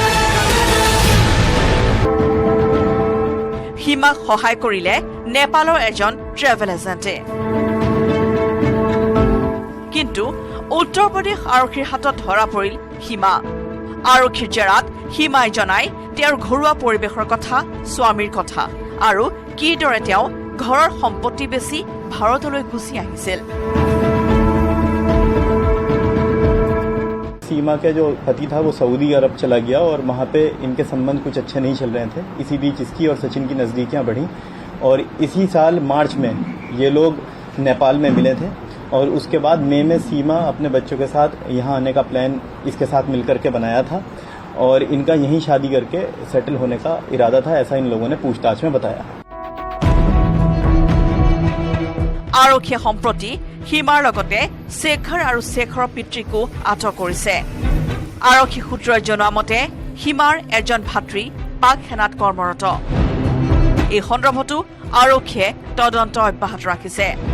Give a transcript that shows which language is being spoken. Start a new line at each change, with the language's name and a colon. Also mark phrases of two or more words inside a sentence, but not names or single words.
Assamese: হিমাক সহায় কৰিলে নেপালৰ এজন
English: travel agent
Assamese: কিন্তু উত্তৰ প্ৰদেশ আৰক্ষীৰ হাতত ধৰা পৰিল সীমা আৰক্ষীৰ জেৰাত সীমাই জনাই তেওঁৰ ঘৰুৱা পৰিৱেশৰ কথা স্বামীৰ কথা আৰু কিদৰে তেওঁ ঘৰৰ সম্পত্তি বেচি ভাৰতলৈ গুচি আহিছিল
Hindi: सीमा के जो पति था वो सऊदी अरब चला गया और वहाँ पे इनके संबंध कुछ अच्छे नहीं चल रहे थे इसी बीच इसकी और सचिन की नज़दीकियाँ बढ़ी और इसी साल मार्च में ये लोग नेपाल में मिले थे और उसके बाद मई में सीमा अपने बच्चों के साथ यहाँ आने का प्लान इसके साथ मिलकर के बनाया था और इनका यहीं शादी करके सेटल होने का इरादा था ऐसा इन लोगों ने पूछताछ में बताया
Assamese: আৰক্ষীয়ে সম্প্ৰতি সীমাৰ লগতে শেখৰ আৰু শেখৰৰ পিতৃকো আটক কৰিছে আৰক্ষী সূত্ৰই জনোৱা মতে সীমাৰ এজন ভাতৃ পাক সেনাত কৰ্মৰত এই সন্দৰ্ভতো আৰক্ষীয়ে তদন্ত অব্যাহত ৰাখিছে